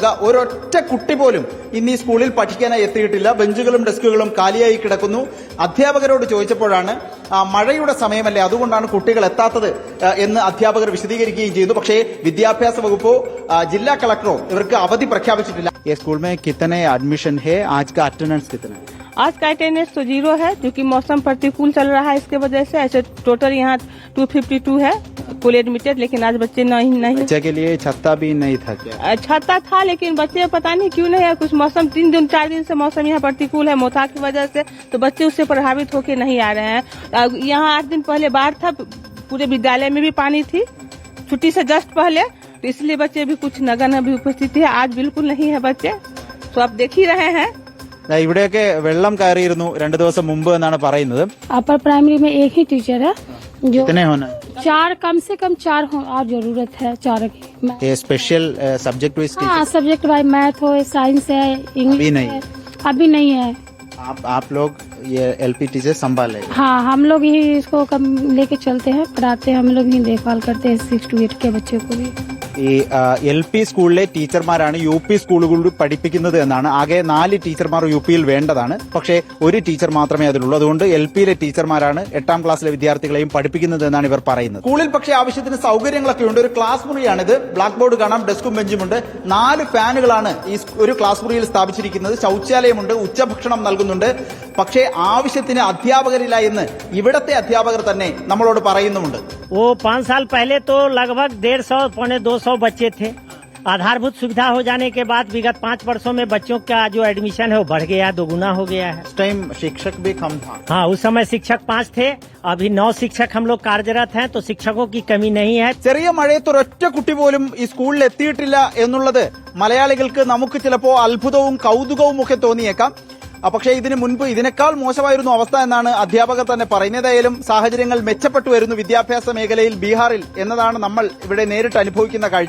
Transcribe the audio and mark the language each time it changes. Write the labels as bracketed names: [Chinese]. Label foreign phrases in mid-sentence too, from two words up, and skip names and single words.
[Malayalam] ഒരൊറ്റ കുട്ടി പോലും ഇന്ന് ഈ സ്കൂളിൽ പഠിക്കാനായി എത്തിയിട്ടില്ല. ബെഞ്ചുകളും ഡെസ്കുകളും കാലിയായി കിടക്കുന്നു. അധ്യാപകരോട് ചോദിച്ചപ്പോഴാണ് മഴയുടെ സമയമല്ലേ, അതുകൊണ്ടാണ് കുട്ടികൾ എത്താത്തത് എന്ന് അധ്യാപകർ വിശദീകരിക്കുകയും ചെയ്തു. പക്ഷേ വിദ്യാഭ്യാസ വകുപ്പോ ജില്ലാ കളക്ടറോ ഇവർക്ക് അവധി പ്രഖ്യാപിച്ചിട്ടില്ല. [Hindi] स्कूल में कितने एडमिशन है? आज का अटेंडेंस कितना है? आज का अटेंडेंस तो 0 है, क्योंकि मौसम प्रतिकूल चल रहा है. इसके वजह से ऐसे टोटल यहाँ 252 है कुल एडमिटेड, लेकिन आज बच्चे नहीं. बच्चे के लिए छत्ता भी नहीं था क्या? छाता था, लेकिन बच्चे पता नहीं क्यों नहीं है. कुछ मौसम 3-4 दिन से मौसम यहाँ प्रतिकूल है मोथा की वजह से, तो बच्चे उससे प्रभावित होके नहीं आ रहे हैं. यहाँ 8 दिन पहले बाढ़ था, पूरे विद्यालय में भी पानी थी छुट्टी से जस्ट पहले, तो इसलिए बच्चे भी कुछ नगण्य भी उपस्थिति है. आज बिल्कुल नहीं है बच्चे, तो आप देख ही रहे हैं. [Malayalam] ഇവിടെയൊക്കെ വെള്ളം കയറിയിരുന്നു 2 ദിവസം മുമ്പ് എന്നാണ് പറയുന്നത്. [Hindi] अपर प्राइमरी में एक ही टीचर है जो कितने होना? 4 कम से कम 4 हो और जरूरत है 4 की. ये [English] special subject wise [Hindi] हाँ, [English] subject wise [Hindi] मैथ हो, साइंस है, इंग्लिश अभी नहीं है. अभी नहीं है. आप लोग ये [English] LP teacher [Hindi] संभाले? हाँ, हम लोग ही इसको लेके चलते हैं, पढ़ाते हैं, हम लोग ही देखभाल करते हैं 6 to 8 के बच्चों को भी. [Malayalam] ഈ LP സ്കൂളിലെ ടീച്ചർമാരാണ് UP സ്കൂളുകളിൽ പഠിപ്പിക്കുന്നത് എന്നാണ്. ആകെ 4 ടീച്ചർമാർ UPയിൽ വേണ്ടതാണ്. പക്ഷേ ഒരു ടീച്ചർ മാത്രമേ അതിലുള്ളൂ. അതുകൊണ്ട് LPയിലെ ടീച്ചർമാരാണ് 8ാം ക്ലാസ്സിലെ വിദ്യാർത്ഥികളെയും പഠിപ്പിക്കുന്നത് എന്നാണ് ഇവർ പറയുന്നത്. സ്കൂളിൽ പക്ഷേ ആവശ്യത്തിന് സൗകര്യങ്ങളൊക്കെ ഉണ്ട്. ഒരു ക്ലാസ് മുറിയാണിത്. [English] black board [Malayalam] കാണാം, ഡെസ്കും ബെഞ്ചുമുണ്ട്. 4 ഫാനുകളാണ് ഈ ഒരു ക്ലാസ് മുറിയിൽ സ്ഥാപിച്ചിരിക്കുന്നത്. ശൗചാലയമുണ്ട്, उच्चभക്ഷണം നൽകുന്നുണ്ട്. പക്ഷേ ആവശ്യത്തിന് അധ്യാപകരില്ല എന്ന് ഇവിടത്തെ അധ്യാപകർ തന്നെ നമ്മളോട് പറയുന്നുമുണ്ട്. [Hindi] वो 5 साल पहले तो लगभग 150-200 बच्चे थे. आधारभूत सुविधा हो जाने के बाद विगत 5 वर्षों में बच्चों का जो एडमिशन है वो बढ़ गया, 2 गुना हो गया है. इस टाइम शिक्षक भी कम था. हाँ, उस समय शिक्षक 5 थे, अभी 9 शिक्षक हम लोग कार्यरत हैं, तो शिक्षकों की कमी नहीं है. [Malayalam] ചെറിയ മഴയത്ത് ഒരൊറ്റ കുട്ടി പോലും ഈ സ്കൂളിൽ എത്തിയിട്ടില്ല എന്നുള്ളത് മലയാളികൾക്ക് നമുക്ക് ചിലപ്പോൾ അത്ഭുതവും കൗതുകവും ഒക്കെ തോന്നിയേക്കാം. പക്ഷേ ഇതിനു മുൻപ് ഇതിനേക്കാൾ മോശമായിരുന്നു അവസ്ഥ എന്നാണ് അധ്യാപകർ തന്നെ പറയുന്നത്. ഏതായാലും സാഹചര്യങ്ങൾ മെച്ചപ്പെട്ടു വരുന്നു വിദ്യാഭ്യാസ മേഖലയിൽ ബീഹാറിൽ എന്നതാണ് നമ്മൾ ഇവിടെ നേരിട്ട് അനുഭവിക്കുന്ന കാഴ്ച.